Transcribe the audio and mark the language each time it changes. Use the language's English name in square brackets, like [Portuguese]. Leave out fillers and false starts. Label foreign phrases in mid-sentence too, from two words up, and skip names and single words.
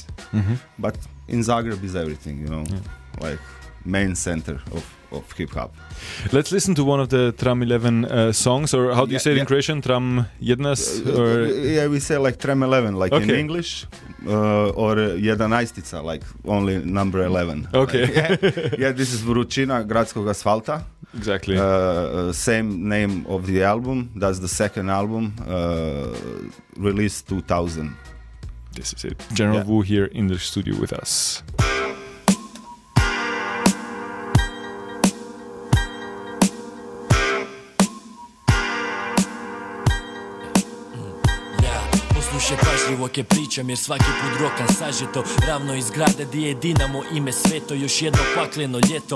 [English] But in Zagreb is everything, you know, like main center of hip hop. Let's listen to one of the Tram 11 songs, or how do you say it in Croatian? Tram 11? Yeah, we say like Tram 11, like in English, or Jedanaestica, like only number 11. Okay. Like, this is Vrućina gradskog asfalta. Exactly. Same name of the album. That's the second album, released 2000. This is it. General Wu here in the studio with us. [Croatian] Slušaj pažljivo ke pričam jer svaki put rokan sažeto. Ravno iz grada di je Dinamo ime sveto. Još jedno pakleno ljeto.